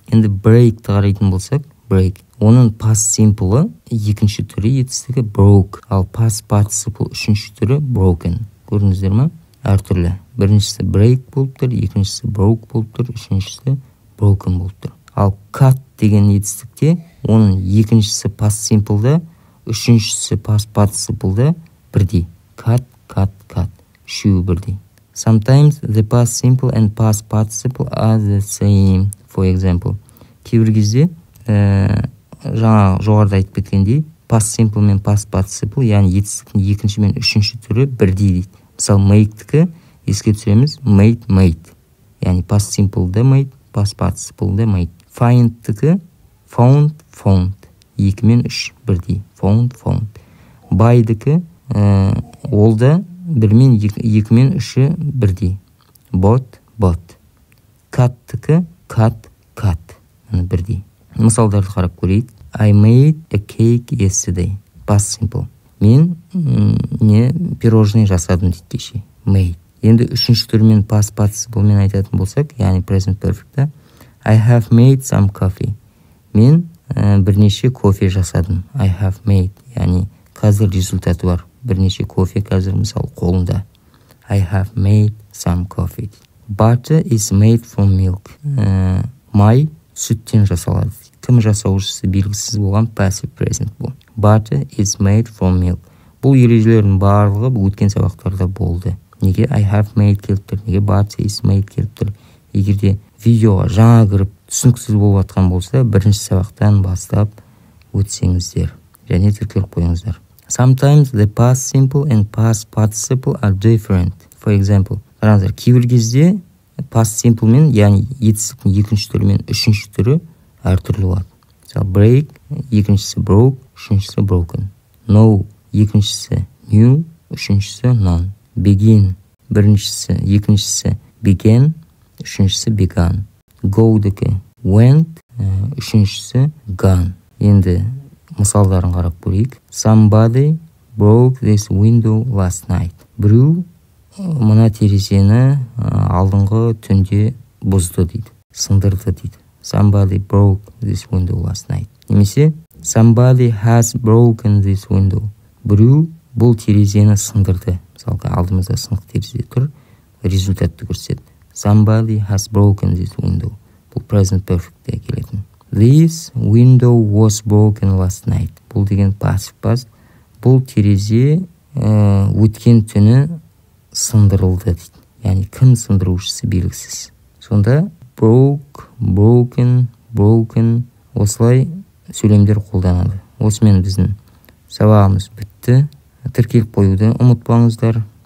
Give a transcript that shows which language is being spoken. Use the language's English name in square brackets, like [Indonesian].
[Kazakh] Енді break-ті қарайтын болсақ, break. Оның past simple-ы екінші түрі етістігі broke, ал past participle үшінші түрі broken. Көрдіңіздер ме? Әртүрлі. Біріншісі break болып тұр, екіншісі broke болып тұр, үшіншісі broken болып тұр. Ал cut деген етістікте оның екіншісі past simple-да, үшіншісі past participle-да бірдей. Cut. Үшеуі бірдей. [English] Sometimes the past simple and past participle are the same. For example, [Kazakh] кейбір кезде жаңа жоғарыда айтып кеткендей, past simple мен past participle, яғни етістіктің екінші мен үшінші түрі бірдей дейді. Мысалы, make-тікі еске түсіреміз, made. Яғни past simple-да made, past participle-да made. Find-тікі found. 2 мен 3 бірдей. Found. Buy-дікі ол да 1 мен 2 мен 3 бірдей. [English] Bought. [Kazakh] Cut-тікі cut. Бірдей. Мысалдарды қарап көрейік. [English] I made a cake yesterday. Past simple. [Kazakh] Мен пирожный жасадым дейді кеше. [English] Made. [Kazakh] Енді үшінші түрмен past participle мен айтатын болсақ, яғни present perfect-та [English] I have made some coffee. [Kazakh] Мен бірнеше кофе жасадым. [English] I have made. [Kazakh] Яғни қазір результаты бар. Бірнеше кофе қазір мысалы қолында. [English] I have made some coffee. Butter is made from milk. [Kazakh] Май сүттен жасалады. Кім жасаушысы белгісіз болған passive present бұл. [English] Butter is made from milk. [Kazakh] Бұл ережелердің барлығы өткен сабақтарда болды. Неге [English] I have made [Kazakh] келіп тұр, неге [English] butter is made [Kazakh] келіп тұр. Егерде видеоға жаңа кіріп түсініксіз болып жатқан болса, бірінші сабақтан бастап өтсеңіздер және тіркеліп қойыңыздар. [English] Sometimes the past simple and past participle are different. For example, [Kazakh] қараңыздар, кейбір кезде past simple мен, яғни етістіктің екінші түрі мен үшінші түрі әртүрлі болады. Мысалы, break, екіншісі broke, үшіншісі broken. Know, екіншісі new, үшіншісі none. Begin, екіншісі began, үшіншісі began. Go-дікі went, үшіншісі gone. Енді мысалдарын қарап көрейік. [English] Somebody broke this window last night. [Kazakh] Біреу мына терезені алдыңғы түнде бұзды дейді, сындырды дейді. [English] Somebody broke this window last night. Немесе somebody has broken this window. [Kazakh] Біреу бұл терезені сындырды. Мысалға алдымызда сынық терезе тұр, результатты көрсетеді. [English] Somebody has broken this window. [Kazakh] Бұл present perfect'те келетін. [English] This window was broken last night. [Kazakh] Бұл деген passive. Бұл терезе өткен түні сындырылды дейді. Яғни кім сындырушысы белгісіз. Сонда broke, broken осылай сөйлемдер қолданады. Осымен біздің сабағымыз бітті. Тіркеліп қоюды ұмытпаңыздар.